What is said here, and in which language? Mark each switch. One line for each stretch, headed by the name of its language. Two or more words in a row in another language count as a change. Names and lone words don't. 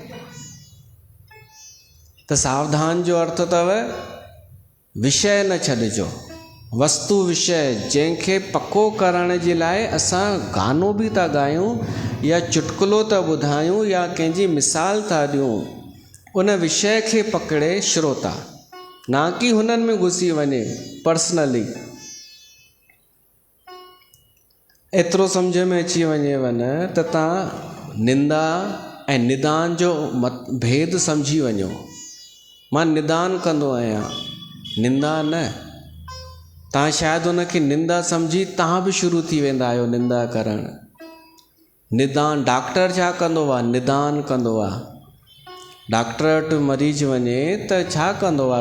Sindhi: त सावधान जो अर्थ अथव विषय न छॾिजो, वस्तु विषय जंहिंखे पको करण जे लाइ असां गानो बि था ॻायूं या चुटकुलो था ॿुधायूं या कंहिंजी मिसाल था ॾियूं, उन विषय खे पकड़े श्रोता, ना कि हुननि में घुसी वञे पर्सनली। एतिरो सम्झ में अची वञेव न त तव्हां निंदा ऐं निदान जो भेद सम्झी वञो। मां निदान कंदो आहियां, निंदा न। तव्हां शायदि उनखे निंदा सम्झी तव्हां बि शुरू थी वेंदा आहियो निंदा करणु। निदान डॉक्टर छा कंदो आहे? निदान कंदो आहे। डॉक्टर वटि मरीज़ वञे त छा कंदो आहे?